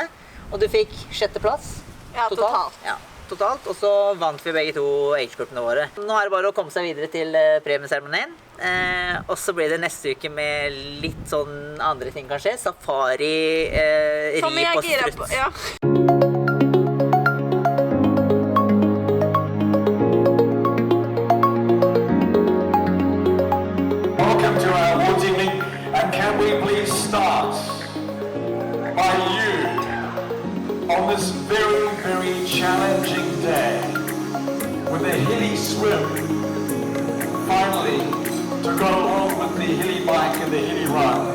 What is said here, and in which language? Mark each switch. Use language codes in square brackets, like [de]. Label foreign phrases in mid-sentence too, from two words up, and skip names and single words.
[no] Og du fikk 6. plass? Ja, totalt. Ja, totalt, og så vant vi begge 2 age-gruppene våre. Nå er det bare å komme seg videre til premieseremonien. Og så blir det neste uke med litt sånn andre ting kanskje. Safari, ri på strutt. Ja. [en] Welcome to our awards evening, and can we please start by you on this very, very challenging day with a hilly swim, finally to go along with the hilly bike and the hilly run.